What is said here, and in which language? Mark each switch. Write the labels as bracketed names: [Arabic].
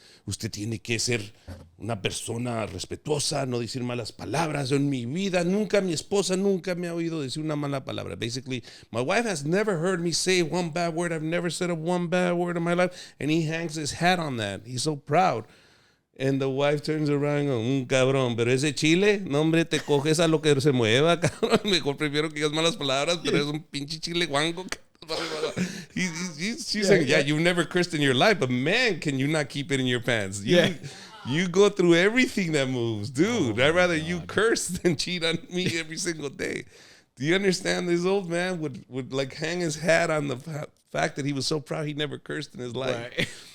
[Spanish] Usted tiene que ser una persona respetuosa, no decir malas palabras. En mi vida, mi esposa nunca me ha oído decir una mala palabra. [English] Basically, my wife has never heard me say one bad word. I've never said one bad word in my life. And he hangs his hat on that. He's so proud. And the wife turns around and goes, [Spanish] cabrón, pero ese chile, no, hombre, te coges a lo que se mueva, cabrón. Mejor prefiero que digas malas palabras, pero es un pinche chile guango. [English] She's saying, you've never cursed in your life, but man, can you not keep it in your pants? You go through everything that moves, dude. I'd rather you curse than cheat on me every single day. Do you understand? This old man would like hang his hat on the fact that he was so proud he never cursed in his life. Right.